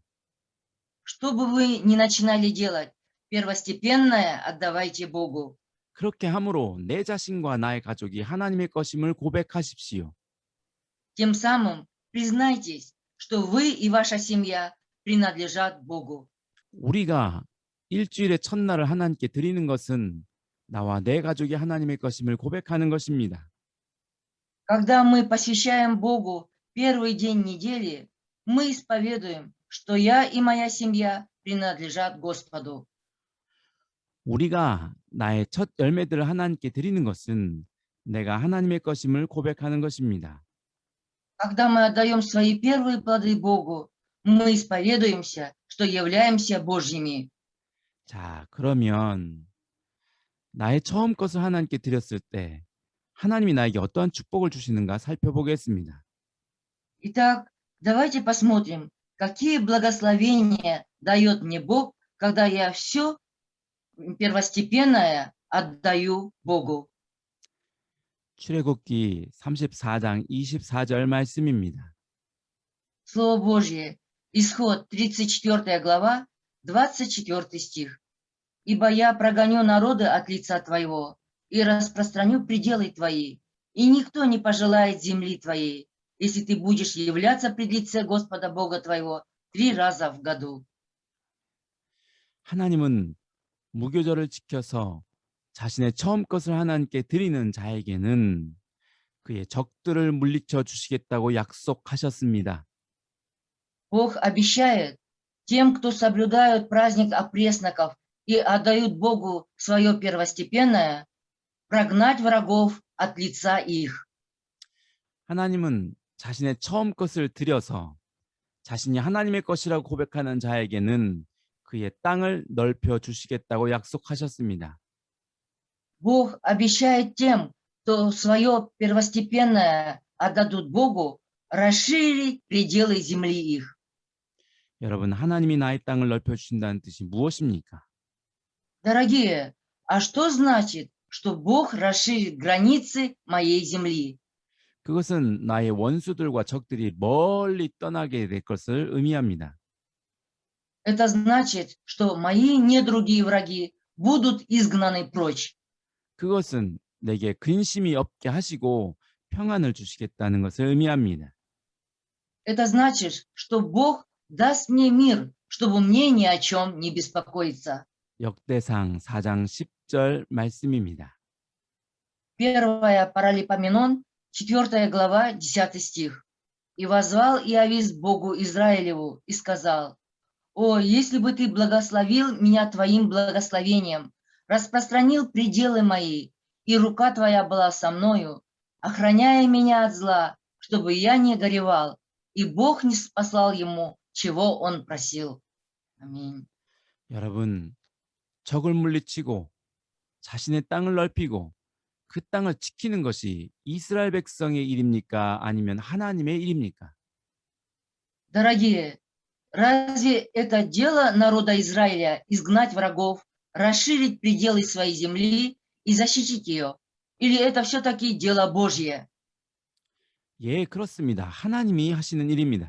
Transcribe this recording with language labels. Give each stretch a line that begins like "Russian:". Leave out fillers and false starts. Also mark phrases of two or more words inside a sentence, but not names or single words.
Russian: Что бы вы ни начинали делать, первостепенное отдавайте Богу.
Korean: 그렇게 함으로 내 자신과 나의 가족이 하나님의 것임을 고백하십시오.
Russian: Тем самым признайтесь, что вы и ваша семья принадлежат Богу.
Korean: 우리가 일주일의 첫날을 하나님께 드리는 것은 나와 내 가족이 하나님의 것임을 고백하는 것입니다.
Russian: Когда мы посвящаем Богу первый день недели, мы исповедуем, что я и моя семья принадлежат Господу.
Korean: 우리가 나의 첫 열매들을 하나님께 드리는 것은 내가 하나님의 것임을 고백하는 것입니다.
Russian: Когда мы отдаем свои первые плоды Богу, мы исповедуемся, что являемся Божьими.
Korean: 자, 그러면 나의 처음 것을 하나님께 드렸을 때 하나님이 나에게 어떠한 축복을 주시는가 살펴보겠습니다.
Russian: Итак, давайте посмотрим, какие благословения дает мне Бог, когда я все первостепенное отдаю Богу.
Korean: 출애굽기 34장 24절 말씀입니다.
Russian: Слово Божье, Исход 34 глава, 24 стих. «Ибо я прогоню народы от лица твоего и распространю пределы твои, и никто не пожелает земли твоей, если ты будешь являться пред лице Господа Бога твоего 3 раза в году».
Korean: 하나님은 무교절을 지켜서 자신의 처음 것을 하나님께 드리는 자에게는 그의 적들을 물리쳐 주시겠다고 약속하셨습니다.
Russian: Бог обещает тем, кто соблюдают праздник опресноков и отдают Богу свое первостепенное, прогнать врагов от лица их.
Korean: 하나님은 자신의 처음 것을 드려서 자신이 하나님의 것이라고 고백하는 자에게는 그의 땅을 넓혀 주시겠다고 약속하셨습니다.
Russian: Бог обещает тем, кто свое первостепенное отдадут Богу, расширить пределы земли их.
Korean: 여러분, 하나님이 나의 땅을 넓혀 주신다는 뜻이 무엇입니까?
Russian: Дорогие, а что значит, что Бог расширит границы моей земли?
Korean: 그것은 나의 원수들과 적들이 멀리 떠나게 될 것을 의미합니다.
Russian: Это значит, что мои недруги и враги будут изгнаны прочь.
Korean: 그것은 내게 근심이 없게 하시고 평안을 주시겠다는 것을 의미합니다.
Russian: Это значит, что Бог даст мне мир, чтобы мне ни о чем не беспокоиться.
Korean: 역대상 4장 10절 말씀입니다.
Russian: Первая Паралипоменон, 4 глава, 10 стих. «И воззвал Иовис Богу Израилеву и сказал: О, если бы ты благословил меня твоим благословением, распространил пределы мои, и рука твоя была со мною, охраняя меня от зла, чтобы я не горевал, и Бог не спаслал ему, чего он просил».
Korean: 아멘. 여러분, 적을 물리치고 자신의 땅을 넓히고 그 땅을 지키는 것이 이스라엘 백성의 일입니까? 아니면 하나님의 일입니까?
Russian: Дорогие, разве это дело народа Израиля изгнать врагов, расширить пределы своей земли и защитить ее? или это все-таки дело Божье?
Korean: 예, 그렇습니다. 하나님이 하시는 일입니다.